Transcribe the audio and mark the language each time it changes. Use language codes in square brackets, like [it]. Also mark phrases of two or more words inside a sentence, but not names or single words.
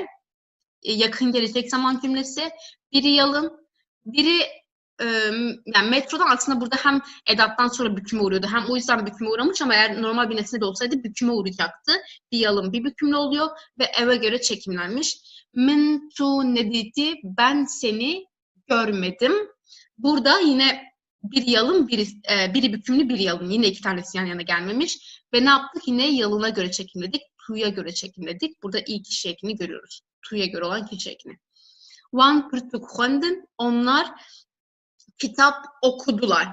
[tr] Yakın gelecek zaman cümlesi. Biri yalın, biri yani metrodan aslında burada hem edattan sonra büküme uğruyordu, hem o yüzden büküme uğramış ama eğer normal bir nesne de olsaydı büküme uğrayacaktı. Bir yalın, bir bükümlü oluyor ve eve göre çekimlenmiş. [ku] Min tu nediti, [tr] ben seni görmedim. Burada yine bir yalın, biri bükümlü, bir yalın. Yine iki tanesi yan yana gelmemiş. Ve ne yaptık? Yine yalına göre çekimledik. Tu'ya göre çekimledik. Burada ilk kişi ekini görüyoruz. Tu'ya göre olan kişi ekini. [ku] Wan pırtıkhandın, [tr] onlar kitap okudular.